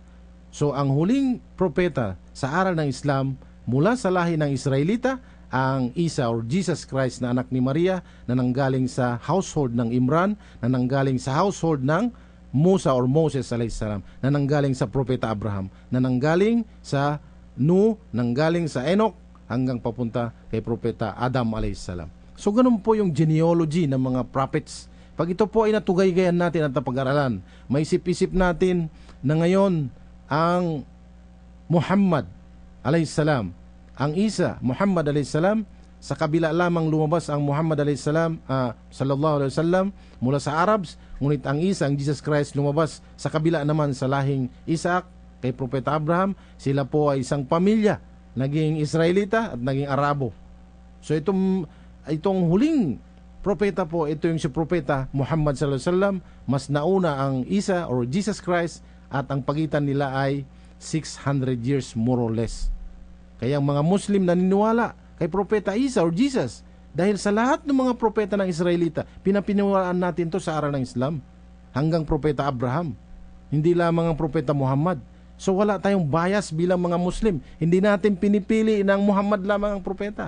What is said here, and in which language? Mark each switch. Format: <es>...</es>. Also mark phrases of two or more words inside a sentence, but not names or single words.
<tl>So ang huling propeta sa aral ng Islam mula sa lahi ng Israelita, ang Isa or Jesus Christ na anak ni Maria na nanggaling sa household ng Imran, na nanggaling sa household ng Musa or Moses</tl> <ar>عليه السلام,</ar> <tl>na nanggaling sa propeta Abraham, na nanggaling sa Nuh, nanggaling sa Enoch, hanggang papunta kay propeta Adam alayhis salam. So ganun po yung genealogy ng mga prophets. Pag ito po ay natugay-gayan natin at napag-aralan, maisip-isip natin na ngayon ang Muhammad</tl> <ar>عليه السلام,</ar> <tl>ang Isa,</tl> <ar>Muhammad عليه السلام,</ar> <tl>sa kabila lamang lumabas ang Muhammad</tl> <ar>عليه السلام, صلى الله عليه وسلم,</ar> <tl>mula sa Arabs, ngunit ang Isa, ang Jesus Christ, lumabas sa kabila naman sa lahing Isaac, kay propeta Abraham. Sila po ay isang pamilya, naging Israelita at naging Arabo. So itong huling propeta po, ito yung si propeta Muhammad</tl> <ar>صلى الله عليه وسلم.</ar> <tl>Mas nauna ang Isa or Jesus Christ, at ang pagitan nila ay 600</tl> <en>years more or less.</en> <tl>Kaya ang mga Muslim naniniwala kay propeta Isa or Jesus, dahil sa lahat ng mga propeta ng Israelita, pinapiniwalaan natin to sa aral ng Islam, hanggang propeta Abraham, hindi lamang ang propeta Muhammad. So wala tayong bias bilang mga Muslim. Hindi natin pinipili na ang Muhammad lamang ang propeta.</tl>